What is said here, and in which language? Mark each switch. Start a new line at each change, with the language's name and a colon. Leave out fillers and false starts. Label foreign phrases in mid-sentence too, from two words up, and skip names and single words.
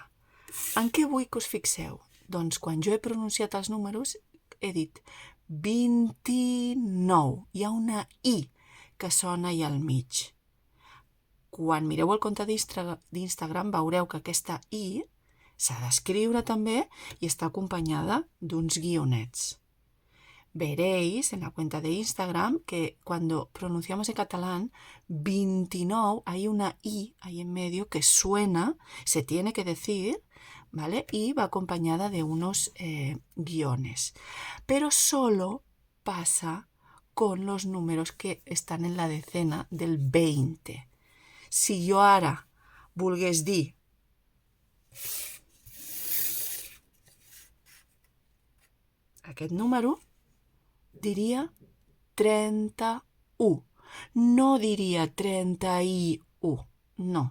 Catalan: En què vull que us fixeu? Doncs quan jo he pronunciat els números, he dit 29. Hi ha una I que sona allà al mig. Quan mireu el compte d'Instagram veureu que aquesta I s'ha d'escriure també
Spanish: y está acompañada
Catalan: d'uns guionets.
Spanish: Veréis en la cuenta de Instagram que cuando pronunciamos en catalán 29 hay una I ahí en medio que suena, se tiene que decir, ¿vale? Y va acompañada de unos guiones. Pero solo pasa con los números que están en la decena del 20.
Catalan: Si jo ara volgués dir aquest número, diria 31. No diria 31, no.